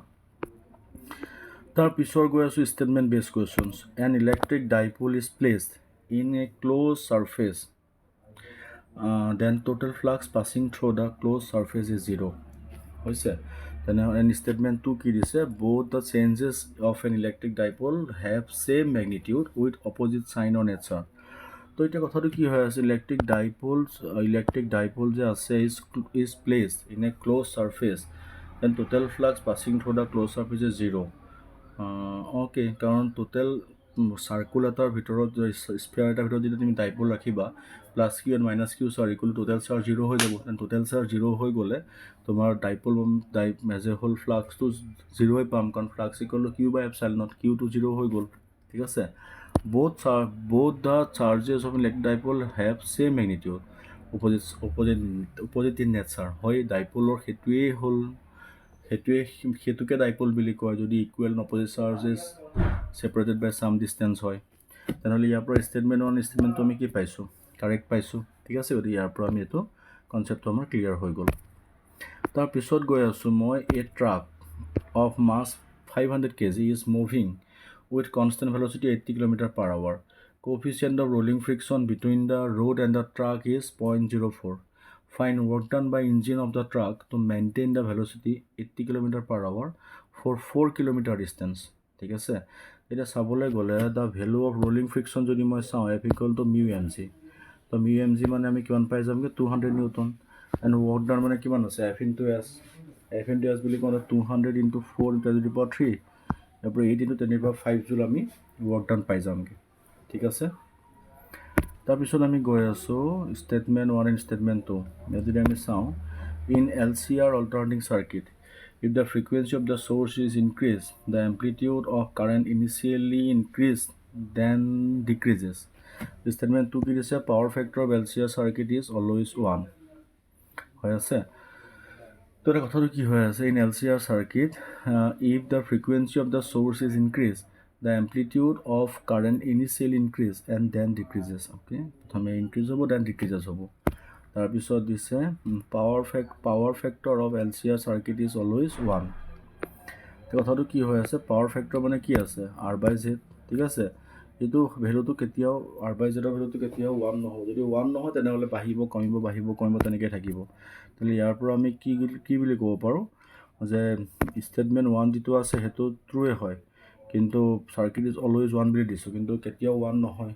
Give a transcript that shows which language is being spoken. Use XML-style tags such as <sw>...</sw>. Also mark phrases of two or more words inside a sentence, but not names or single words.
<as>তাৰ পিছৰ গৈ আছোঁ</as> <en>statement based questions. an electric dipole is placed in a closed surface, then total flux passing through the closed surface is 0 হৈছে।</en> <as>তেনেহ'লে ষ্টেটমেণ্টটো কি দিছে,</as> <en>both the changes of an electric dipole have same magnitude with opposite sign or nature.</en> <as>তো এতিয়া কথাটো কি হৈ আছে,</as> <en>electric dipole</en> <as>যে আছে</as> <en>is placed in a closed surface, then total flux passing through the closed surface is 0.</en> <as>অ'কে, কাৰণ</as> <en>total circle</en> <as>এটাৰ ভিতৰত, স্ফিয়াৰ এটাৰ ভিতৰত যদি তুমি ডাইপোল ৰাখিবা,</as> <en>plus q and minus q charge equal total charge 0</en> <as>হৈ যাব।</as> <en>then total charge 0</en> <as>হৈ গ'লে তোমাৰ</as> <en>dipole as a whole</en> <as>ফ্লাক্সটো 0 পাম, কাৰণ</as> <en>flux equal to q by epsilon,</en> <as>কিউটো 0 হৈ গ'ল। ঠিক আছে,</as> <en>both the charges of electric dipole have same magnitude, opposite in nature।</en> <as>হয়, ডাইপোলৰ সেইটোকে ডাইপোল বুলি কয় যদি</as> <en>equal opposite charges separated by some distance</en> <as>হয়। তেনেহ'লে ইয়াৰ পৰা ষ্টেটমেণ্টটো আমি কি পাইছোঁ, কাৰেক্ট পাইছোঁ। ঠিক আছে, গতিকে ইয়াৰ পৰা আমি এইটো কনচেপ্টটো আমাৰ ক্লিয়াৰ হৈ গ'ল। তাৰপিছত গৈ আছোঁ মই,</as> <en>a truck of mass 500 kg is moving with constant velocity 80 km/h. Coefficient of rolling friction between the road and the truck is 0.04. Find work done by engine of the truck to maintain the velocity 80 km/h for 4 km distance.</en> <as>ঠিক আছে, এতিয়া চাবলৈ গ'লে</as> <en>the value of rolling friction</en> <as>যদি মই চাওঁ,</as> <en>F equal to mu m g.</en> <as>তো</as> <en>mu m g</en> <as>মানে আমি কিমান পাই যামগৈ, 200 নিউটন।</as> <en>and work done</en> <as>মানে কিমান আছে,</as> <en>F into s</en> <as>বুলি কওঁতে 200 × 4 × 10⁻³ ইয়াৰ পৰা 8 × 10⁵ জুল আমি</as> <en>work done</en> <as>পাই যামগৈ। ঠিক আছে, তাৰপিছত আমি গৈ আছোঁ</as> <en>statement 1 and statement 2.</en> <as>ইয়াত যদি আমি চাওঁ,</as> <en>ইন LCR alternating circuit, if the frequency of the source is increased, the amplitude of current initially increased then decreases.</en> <as>Statement 2 কি দিছে,</as> <en>power factor of LCR circuit is always 1</en> <as>হৈ আছে। তো এটা কথাটো কি হৈ আছে,</as> <en>in LCR circuit, if the frequency of the source is increased, the amplitude of current initially increase and then decreases. Okay,</en> <as>প্ৰথমে ইনক্ৰিজ হ'ব,</as> <en>then decreases</en> <as>হ'ব। তাৰপিছত দিছে</as> <en>power factor of LCR circuit is always 1.</en> <as>কথাটো কি হৈ আছে,</as> <en>power factor</en> <as>মানে কি আছে, R/Z। ঠিক আছে, এইটো ভেলুটো কেতিয়াও R/Zৰ ভেলুটো কেতিয়াও 1 নহ'ব। যদি 1 নহয় তেনেহ'লে বাঢ়িব কমিব তেনেকৈ থাকিব। তেতিয়াহ'লে ইয়াৰ পৰা আমি কি বুলি ক'ব পাৰোঁ যে ষ্টেটমেণ্ট 1 যিটো আছে সেইটো ট্ৰুৱে হয়, কিন্তু</as> <en>circuit is always 1</en> <as>বুলি দিছোঁ, কিন্তু কেতিয়াও 1 নহয়।</as>